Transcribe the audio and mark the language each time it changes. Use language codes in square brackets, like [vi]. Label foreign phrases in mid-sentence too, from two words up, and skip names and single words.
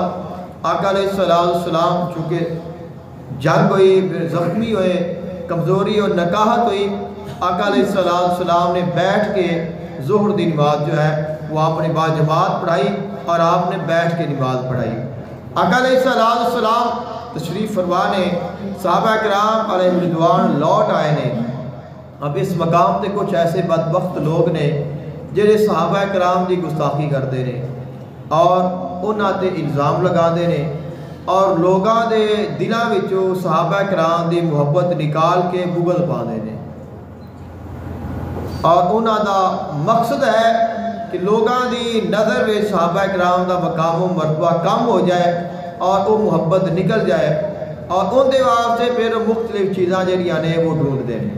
[ur] آقا [ar] علیہ السلام [ur] چونکہ جنگ ہوئی، پھر زخمی ہوئے، کمزوری اور نکاہت ہوئی، آقا [ar] علیہ السلام [ur] نے بیٹھ کے ظہر دی نماز جو ہے وہ آپ نے با جماعت پڑھائی اور آپ نے بیٹھ کے نماز پڑھائی۔ [pa] آقا [ar] علیہ السلام [pa] تشریف فرما نے، صحابہ کرام [ar] علیہ رضوان [pa] لوٹ آئے نے۔ اب اس مقام تے کچھ ایسے بدبخت لوگ نے جڑے صحابہ کرام دی گستاخی کرتے ہیں اور انہاں تے الزام لگا دے نے اور لوگاں دے دلاں وچوں صحابہ کرام دی محبت نکال کے بغض پاندے نے، اور انہاں دا مقصد ہے کہ لوگاں دی نظر میں صحابہ کرام دا مقام و مرتبہ کم ہو جائے اور وہ محبت نکل جائے اور ان دے واسطے پھر مختلف چیزاں جہاں نے وہ ڈھونڈتے ہیں۔